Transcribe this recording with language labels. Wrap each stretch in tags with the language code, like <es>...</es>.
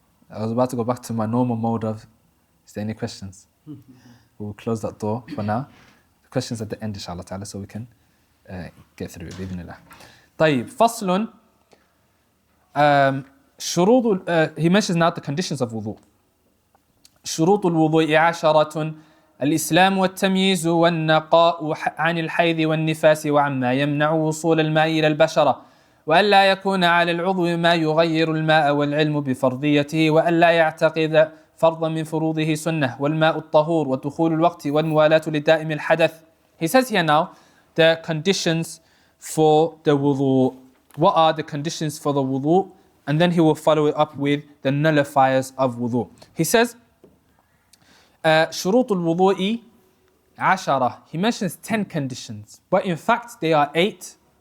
<en>I was about to go back to my normal mode of, is there any questions? We'll close that door for now. The questions at the end, inshallah ta'ala, so we can get through it,</en> <ar>بإذن الله. فصل شروط,</ar> <en>he mentions now the conditions of wudu.</en> <ar>شروط الوضوء 10: الإسلام والتمييز والنقاء عن الحيض والنفاس وعما يمنع وصول الماء إلى البشرة، وألا يكون على العضو ما يغير الماء، والعلم بفرضيته، وألا يعتقد فرضا من فروضه سنة، والماء الطهور، ودخول الوقت، والموالاة لدائم الحدث.</ar> <en>He says here now the conditions for the wudu. What are the conditions for the wudu? And then he will follow it up with the nullifiers of wudu. He says</en> <ar>شروط الوضوء 10.</ar> <en>He mentions 10 conditions, but in fact they are 8.</en>